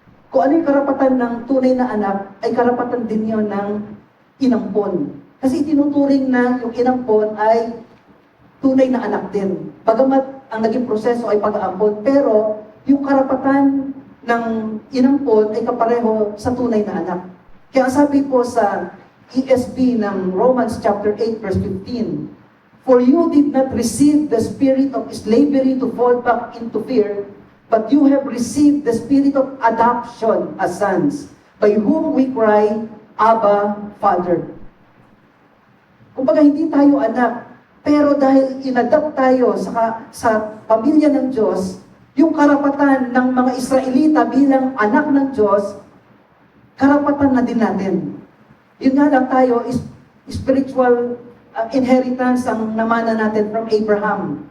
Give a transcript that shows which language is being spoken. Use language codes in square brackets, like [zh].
[tl] Kung ano yung karapatan ng tunay na anak, ay karapatan din yun ng inampon. Kasi itinuturing na yung inampon ay tunay na anak din. Bagamat ang naging proseso ay pag-aampon, pero yung karapatan ng inampon ay kapareho sa tunay na anak. Kaya sabi po sa [en] ESV ng Romans chapter 8 verse 15, for you did not receive the spirit of slavery to fall back into fear, but you have received the spirit of adoption as sons, by whom we cry, Abba, Father. [tl] Kumbaga, hindi tayo anak, pero dahil inadopt tayo sa pamilya ng Diyos, yung karapatan ng mga Israelita bilang anak ng Diyos, karapatan na din natin. Yun nga lang tayo, spiritual inheritance ang namana natin from Abraham.